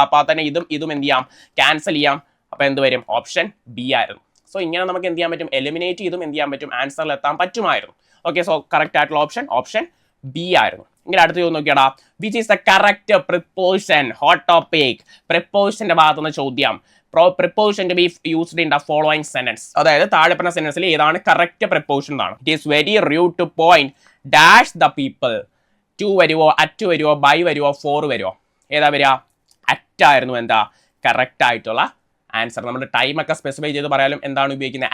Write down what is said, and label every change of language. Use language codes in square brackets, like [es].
[ml] അപ്പോൾ തന്നെ ഇതും എന്ത് ചെയ്യാം? ക്യാൻസൽ ചെയ്യാം. അപ്പോൾ എന്ത് വരും? ഓപ്ഷൻ ബി ആയിരുന്നു. സോ ഇങ്ങനെ നമുക്ക് എന്ത് ചെയ്യാൻ പറ്റും? എലിമിനേറ്റ് ചെയ്തും എന്ത് ചെയ്യാൻ പറ്റും? ആൻസറിൽ എത്താൻ പറ്റുമായിരുന്നു. ഓക്കെ, സോ കറക്റ്റ് ആയിട്ടുള്ള ഓപ്ഷൻ ബി ആയിരുന്നു. എങ്കിൽ അടുത്ത ചോദ്യം നോക്കിയാടാ, [en] Which is the correct preposition? [ml] Hot topic. പ്രിപ്പോസിഷന്റെ ഭാഗത്തുനിന്ന് ചോദ്യം. [en] Preposition to be used in the following sentence. [ml] അതായത് താഴെ പറഞ്ഞ സെന്റൻസിൽ ഏതാണ് കറക്റ്റ് പ്രിപ്പോസിഷൻ എന്നാണ്. [en] It is very rude to point dash the people. [ml] To വരുവോ, അറ്റ് വരുവോ, ബൈ വരുവോ, ഫോർ വരുവോ? ഏതാ വരിക? അറ്റായിരുന്നു എന്താ കറക്റ്റ് ആയിട്ടുള്ള ആൻസർ. നമ്മുടെ ടൈം ഒക്കെ സ്പെസിഫൈ ചെയ്ത് പറയാലും എന്താണ് ഉപയോഗിക്കുന്നത്?